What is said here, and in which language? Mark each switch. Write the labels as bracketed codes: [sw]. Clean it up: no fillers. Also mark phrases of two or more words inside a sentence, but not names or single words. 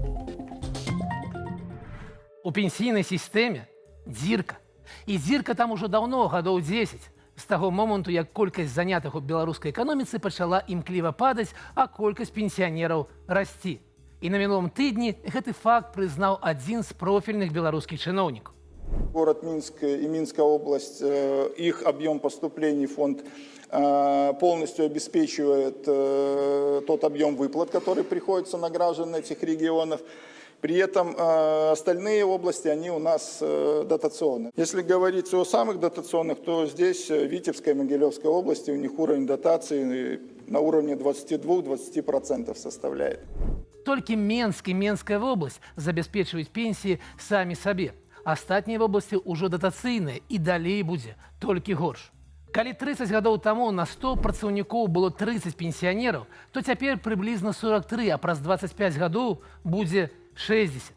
[be] У пенсійнай сістэме дзірка. І дзірка там ужо даўно, гадоў 10. З таго моманту, як колькасць занятых у беларускай эканоміцы пачала імкліва падаць, а колькасць пенсіянераў расці. І на мінулым тыдні гэты факт прызнаў адзін з профільных беларускіх чыноўнікаў. [ru] Город Минск и Минская область, их объем поступлений в фонд полностью обеспечивает тот объем выплат, который приходится на граждан этих регионов. При этом остальные области, они у нас дотационные. Если говорить о самых дотационных, то здесь Витебская и Могилевская области, у них уровень дотации на уровне 22-20% составляет. [be] Толькі Менск і Менская вобласць забяспечваюць пенсіі самі сабе. Астатнія вобласці ўжо датацыйныя і далей будзе толькі горш. Калі 30 гадоў таму на 100 працаўнікоў было 30 пенсіянераў, то цяпер прыблізна 43, а праз 25 гадоў будзе 60.